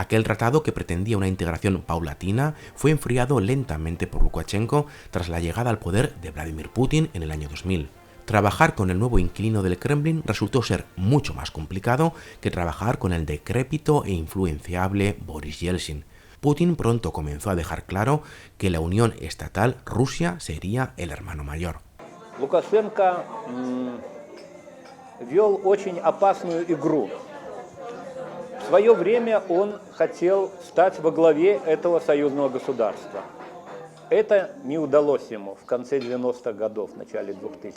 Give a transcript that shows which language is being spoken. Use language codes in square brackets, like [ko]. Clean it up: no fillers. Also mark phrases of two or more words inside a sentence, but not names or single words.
[es] Aquel tratado, que pretendía una integración paulatina, fue enfriado lentamente por Lukashenko tras la llegada al poder de Vladimir Putin en el año 2000. Trabajar con el nuevo inquilino del Kremlin resultó ser mucho más complicado que trabajar con el decrépito e influenciable Boris Yeltsin. Putin pronto comenzó a dejar claro que la unión estatal Rusia sería el hermano mayor. [ru] Лукашенко вел очень опасную игру. В свое время он хотел стать во главе этого союзного государства. Это не удалось ему в конце 90-х годов, в начале 2000-х.